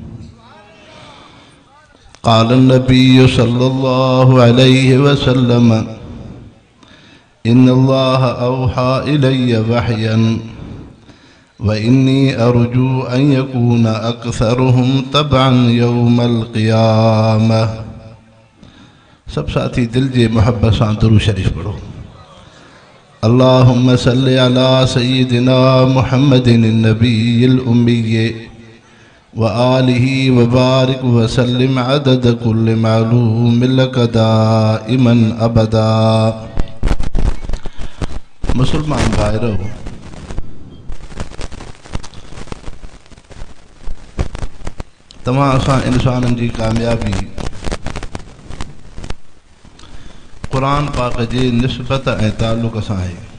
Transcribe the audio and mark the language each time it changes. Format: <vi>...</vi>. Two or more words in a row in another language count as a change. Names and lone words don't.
<ar>قال نبي صلى الله عليه وسلم إن الله أوحى إلي وحيا وإني أرجو أن يكون أكثرهم تبعا يوم القيامة.</ar> <sd>सब साथी दिल जे मोहब्बत सां दुरूद शरीफ पढ़ो।</sd> <ar>اللهم صل على سيدنا محمد النبي الأمي وآله وبارك وسلم عدد كل معلوم لك دائما أبدا.</ar> <sd>मुसलमान भाइरो, तव्हां असां इंसाननि जी कामयाबी क़ुरान पाक जे निस्बत ऐं ताल्लुक़ सां आहे।</sd>